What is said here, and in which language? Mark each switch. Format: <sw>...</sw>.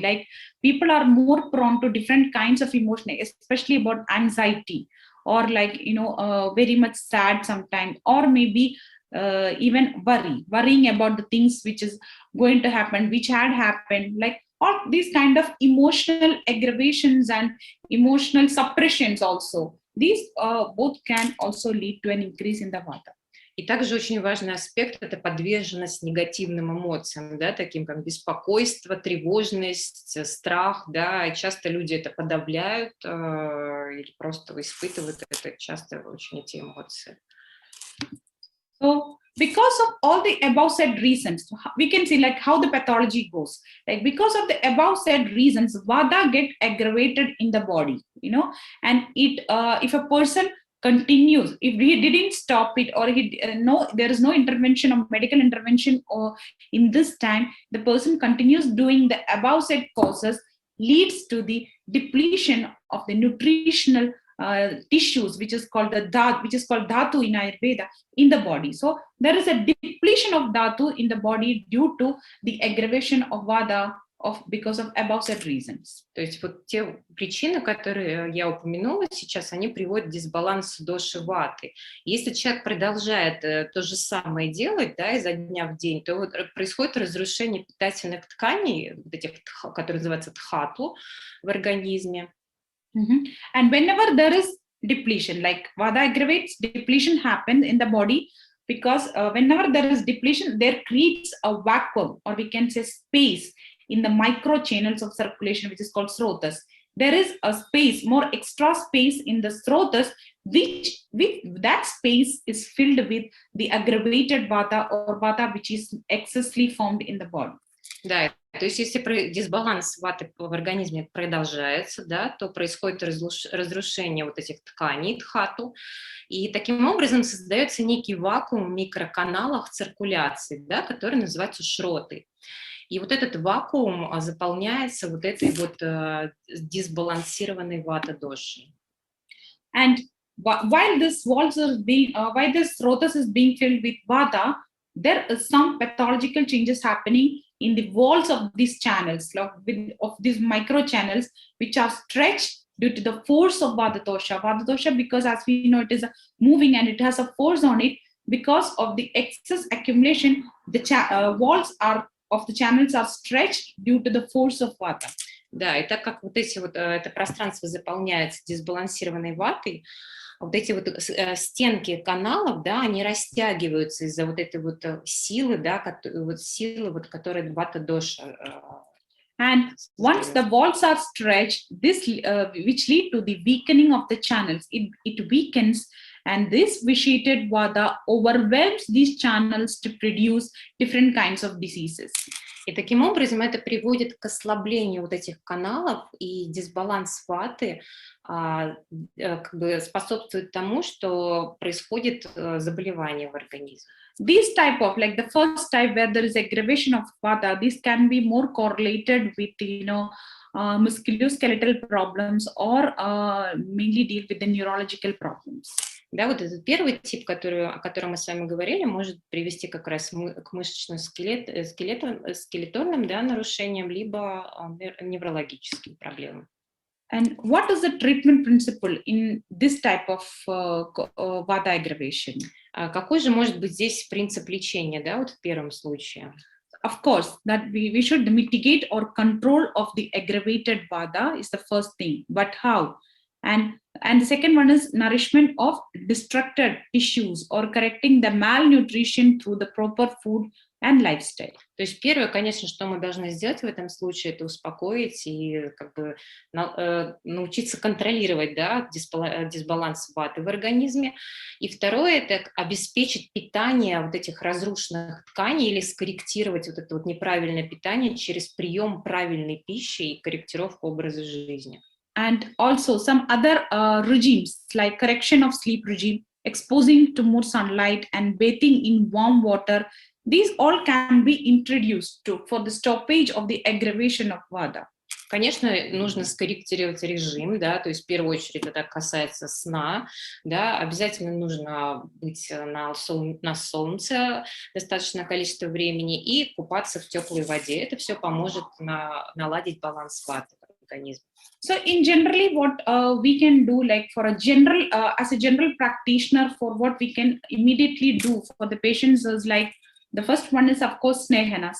<en>Like people are more prone to different kinds of emotion, especially about anxiety or like, very much sad sometimes, or maybe even worrying about the things which is going to happen, which had happened, like all these kind of emotional aggravations and emotional suppressions also. These both can also lead to an increase in the Vata.</en> <ru>И также очень важный аспект – это подверженность негативным эмоциям, да, таким как беспокойство, тревожность, страх. Да, и часто люди это подавляют или просто испытывают это часто очень эти эмоции.</ru> <en>So, because of all the above said reasons, we can see like how the pathology goes. Like because of the above said reasons, Vata get aggravated in the body, and it if a person continues, if he didn't stop it, or there is no intervention or medical intervention, or in this time the person continues doing the above said causes, leads to the depletion of the nutritional tissues, which is called dhatu in Ayurveda, in the body. So there is a depletion of dhatu in the body due to the aggravation of Vata because of above said reasons.</en> <ru>То есть вот те причины, которые я упомянула сейчас, они приводят к дисбалансу доши ваты. Если человек продолжает то же самое делать, да, изо дня в день, то вот происходит разрушение питательных тканей, вот этих, которые называются дхату в организме.</ru> <en>And whenever there is depletion, like Vata aggravates, depletion happens in the body, because whenever there is depletion, there creates a vacuum, or we can say space in the micro channels of circulation, which is called srotas. There is a space, more extra space in the srotas, which with that space is filled with the aggravated Vata or Vata which is excessively formed in the body.</en> <ru>Да, то есть если дисбаланс ваты в организме продолжается, да, то происходит разрушение вот этих тканей, дхату, и таким образом создается некий вакуум в микроканалах циркуляции, да, который называется шроты. И вот этот вакуум заполняется вот этой вот дисбалансированной вата-дошей.</ru> <en>And while this srotas is being filled with Vata, there is some pathological changes happening in the walls of these channels, of these micro channels, which are stretched due to the force of Vata dosha. Vata dosha, because as we know, it is moving and it has a force on it. Because of the excess accumulation, the walls of the channels are stretched due to the force of Vata.</en> <ru>Да, и так как вот это пространство заполняется дисбалансированной ватой, вот эти вот стенки каналов, да, они растягиваются из-за вот этой вот силы, да, которая вата-доша.</ru> <en>And once the walls are stretched, this which lead to the weakening of the channels, it weakens, and this vitiated Vata overwhelms these channels to produce different kinds of diseases.</en> <ru>И таким образом это приводит к ослаблению вот этих каналов, и дисбаланс ваты как бы способствует тому, что происходит заболевание в организме.</ru> <en>This type of, like the first type where there is aggravation of Vata, this can be more correlated with, musculoskeletal problems or mainly deal with the neurological problems.</en> <ru>Да, вот этот первый тип, о котором мы с вами говорили, может привести как раз к мышечно-скелетонным, да, нарушениям, либо неврологическим проблемам.</ru> <en>And what is the treatment principle in this type of Vata aggravation?</en> <ru>Какой же может быть здесь принцип лечения, да, вот в первом случае?</ru> <en>of course, that we should mitigate or control of the aggravated vata is the first thing. But how? And the second one is nourishment of destructed tissues or correcting the malnutrition through the proper food and lifestyle.</en> <ru>То есть первое, конечно, что мы должны сделать в этом случае, это успокоить и как бы научиться контролировать, да, дисбаланс ваты в организме. И второе, это обеспечить питание вот этих разрушенных тканей или скорректировать вот это вот неправильное питание через прием правильной пищи и корректировку образа жизни.</ru> <en>And also some other regimes like correction of sleep regime, exposing to more sunlight and bathing in warm water. These all can be introduced for the stoppage of the aggravation of vata.</en> <ru>Конечно, нужно скорректировать режим, да, то есть в первую очередь это касается сна, да, обязательно нужно быть на солнце достаточное количество времени и купаться в теплой воде. Это все поможет наладить баланс ваты в организме.</ru> <en>So in generally what we can do, like for a general, as a general practitioner, for what we can immediately do for the patients is like, the first one is of course snehana.</en>